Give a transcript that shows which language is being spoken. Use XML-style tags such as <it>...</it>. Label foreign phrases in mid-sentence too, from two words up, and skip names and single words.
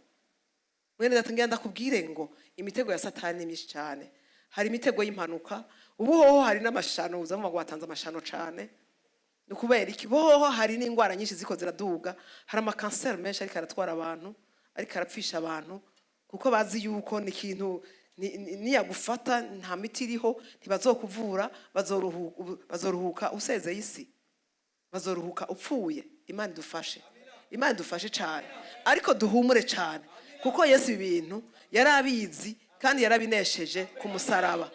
<rn>Mwene data ngira ndakubwire ngo imitego ya Satani myinshi cyane. Hari imitego y'impanuka, ubuhoho hari n'amashano, uzamva ngo watanze amashano cyane. Nukubera iki? Boho hari n'ingwara nyinshi ziko ziraduga, hari amakanseri menshi ariko aratwara abantu, ariko arapfisha abantu, kuko bazi yuko ni ikintu niyagufata nta miti iriho, ntibazokuvura, bazoruhuka usezeye isi, bazoruhuka upfuye. Imana idufashe, Imana idufashe cyane. Ariko duhumure cyane, kuko Yesu ibintu yarabizi kandi yarabinesheje ku musaraba.</rn>